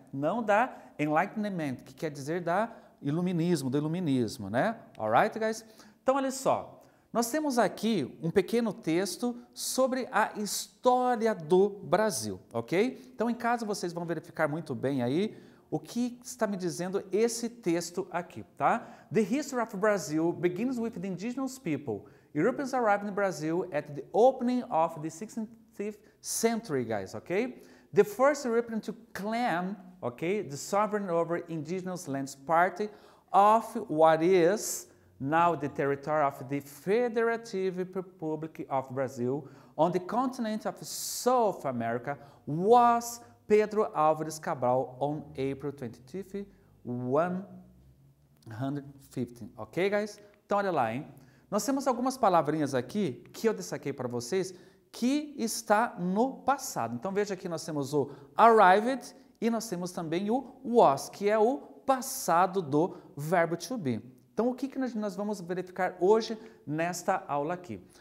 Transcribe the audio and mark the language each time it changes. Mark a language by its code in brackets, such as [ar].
[pt] Não da Enlightenment, que quer dizer do iluminismo, né? [en] Alright, guys? [pt] Então, olha só. Nós temos aqui um pequeno texto sobre a história do Brasil, ok? Então, em casa, vocês vão verificar muito bem aí o que está me dizendo esse texto aqui, tá? [en] The history of Brazil begins with the indigenous people. Europeans arrived in Brazil at the opening of the 16th century, guys, ok? The first European to claim, okay, the sovereign over indigenous lands, part of what is now the territory of the Federative Republic of Brazil on the continent of South America was Pedro Álvares Cabral on April 25, 115. Ok, guys? [pt] Então, olha lá, hein? Nós temos algumas palavrinhas aqui que eu destaquei para vocês que está no passado. Então, veja aqui nós temos o arrived e nós temos também o was, que é o passado do verbo to be. Então, o que nós vamos verificar hoje nesta aula aqui?